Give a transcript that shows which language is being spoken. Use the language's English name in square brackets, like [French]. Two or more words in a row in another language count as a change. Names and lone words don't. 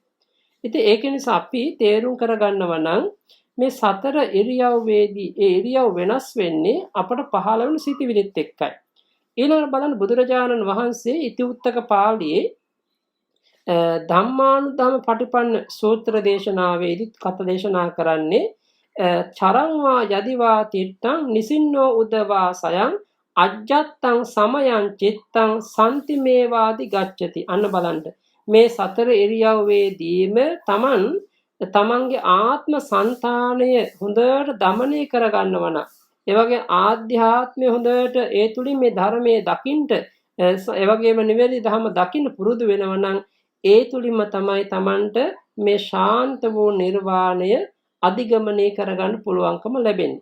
[Sinhala] ඉතින් ඒක නිසා අපි තේරුම් කරගන්නව නම් මේ සතර ඉරියව්වේදී ඒ ඉරියව් වෙනස් වෙන්නේ අපට පහළ වෙන සිතිවිලිත් එක්කයි. ඊළඟට බලන්න බුදුරජාණන් වහන්සේ ඉතිඋත්තක පාළියේ ධම්මානුධම්ම පටිපන්න සූත්‍ර දේශනාවේදී කත දේශනා කරන්නේ [Pali] චරංවා යදිවා තිට්ඨං නිසින්නෝ උදවා සයං අජ්ජත්තං සමයං චිත්තං සම්තිමේවාදි ගච්ඡති. [Sinhala] අන්න බලන්න මේ සතර ඉරියව්වේදීම තමන්ගේ ආත්ම సంతානය හොඳට දමනය කරගන්නවා නම්, ඒ වගේ ආධ්‍යාත්මය හොඳට ඒ තුලින් මේ ධර්මයේ දකින්ට, ඒ වගේම නිවැරදි ධර්ම දකින්න පුරුදු වෙනවා නම් ඒ තුලින්ම තමයි තමන්ට මේ ශාන්ත වූ නිර්වාණය අධිගමනය කරගන්න පුළුවන්කම ලැබෙන්නේ.